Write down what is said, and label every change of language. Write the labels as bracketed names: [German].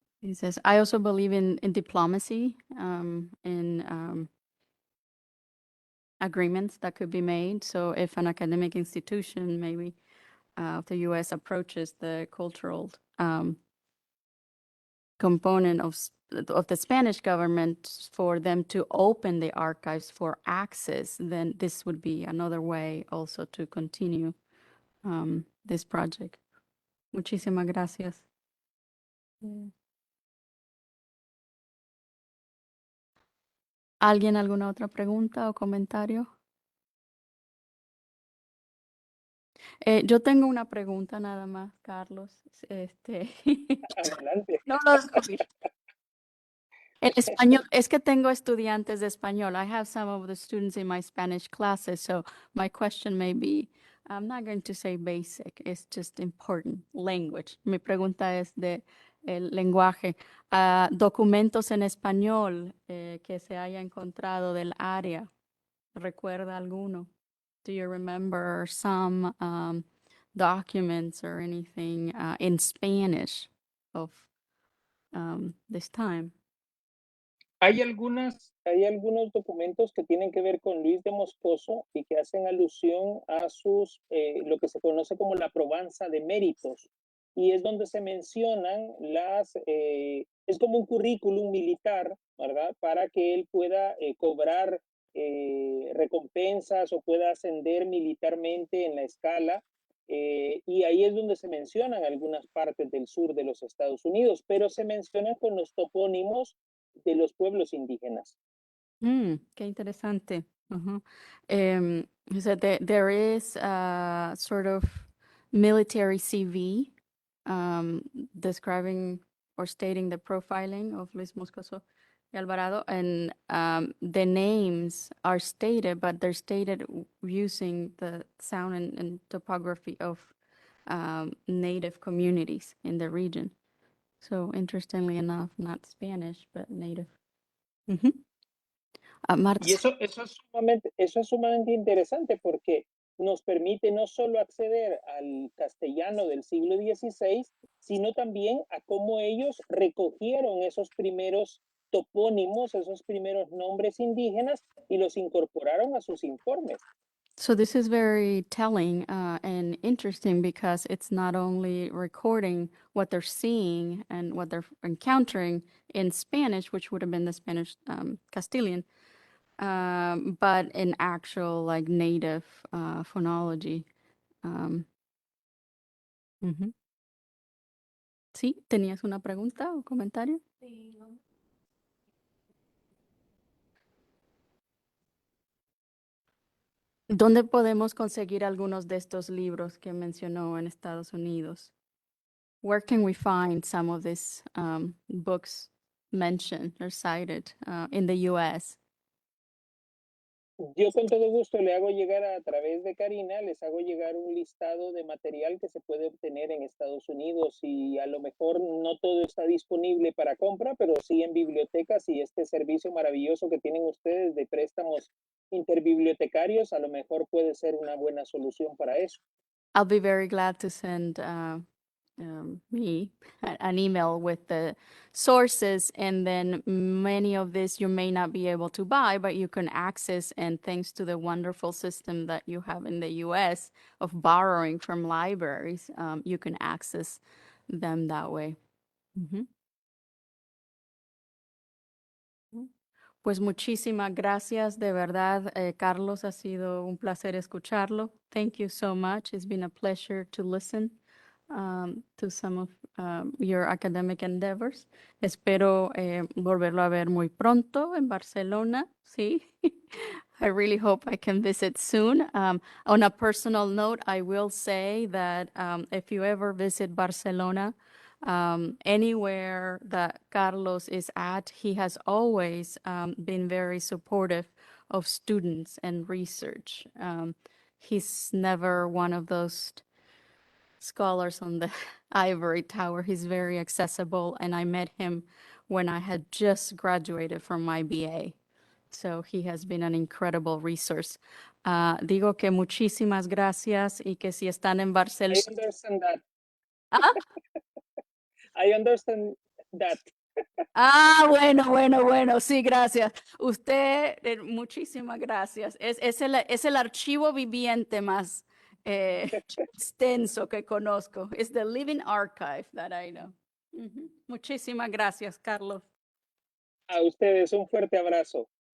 [English] He says, I also believe in diplomacy, in agreements that could be made. So if an academic institution, maybe of the U.S. approaches the cultural component of the Spanish government for them to open the archives for access, then this would be another way also to continue this project. [Spanish] Muchísimas gracias. ¿Alguien alguna otra pregunta o comentario? Yo tengo una pregunta nada más, Carlos. Adelante. No lo descubrí. En español, es que tengo estudiantes de español. [English] I have some of the students in my Spanish classes, so my question may be, I'm not going to say basic, it's just important, language. [Spanish] Mi pregunta es de el lenguaje. Documentos en español que se haya encontrado del área. ¿Recuerda alguno? [English] Do you remember some documents or anything in Spanish of this time? [Spanish] Hay algunos documentos que tienen que ver con Luis de Moscoso y que hacen alusión a lo que se conoce como la probanza de méritos. Y es donde se mencionan es como un currículum militar, ¿verdad? Para que él pueda cobrar recompensas o pueda ascender militarmente en la escala. Y ahí es donde se mencionan algunas partes del sur de los Estados Unidos, pero se mencionan con los topónimos de los pueblos indígenas. Qué interesante. [English] So there is a sort of military CV describing or stating the profiling of Luis Moscoso y Alvarado, and the names are stated, but they're stated using the sound and topography of native communities in the region. So interestingly enough, not Spanish, but native. Marta. [Spanish] Y eso es sumamente interesante porque nos permite no solo acceder al castellano del siglo XVI, sino también a cómo ellos recogieron esos primeros topónimos, esos primeros nombres indígenas y los incorporaron a sus informes. [English] So this is very telling and interesting because it's not only recording what they're seeing and what they're encountering in Spanish, which would have been the Spanish Castilian, but in actual like native phonology. [Spanish] Ujú. ¿Sí? ¿Tenías una pregunta o comentario? ¿Dónde podemos conseguir algunos de estos libros que mencionó en Estados Unidos? [English] Where can we find some of these books mentioned or cited in the U.S.? [Spanish] Yo con todo gusto le hago llegar a través de Karina, les hago llegar un listado de material que se puede obtener en Estados Unidos y a lo mejor no todo está disponible para compra, pero sí en bibliotecas y este servicio maravilloso que tienen ustedes de préstamos interbibliotecarios a lo mejor puede ser una buena solución para eso. [English] I'll be very glad to send me an email with the sources, and then many of this you may not be able to buy, but you can access, and thanks to the wonderful system that you have in the US of borrowing from libraries, you can access them that way. [Spanish] Pues muchísimas gracias, de verdad, Carlos, ha sido un placer escucharlo. [English] Thank you so much. It's been a pleasure to listen to some of your academic endeavors. [Spanish] Espero volverlo a ver muy pronto en Barcelona, sí. [English] I really hope I can visit soon. On a personal note, I will say that if you ever visit Barcelona, anywhere that Carlos is at, he has always been very supportive of students and research. He's never one of those scholars on the ivory tower. He's very accessible, and I met him when I had just graduated from my BA. So he has been an incredible resource. [Spanish] Digo que muchísimas gracias y que si están en [English] I [Spanish] Barcelona. [English] understand that. ¿Ah? I understand that. [Spanish] Ah, bueno, sí, gracias. Usted, muchísimas gracias. Es el archivo viviente más extenso que conozco. Es [English] the living archive that I know. [Spanish] Muchísimas gracias, Carlos. A ustedes un fuerte abrazo.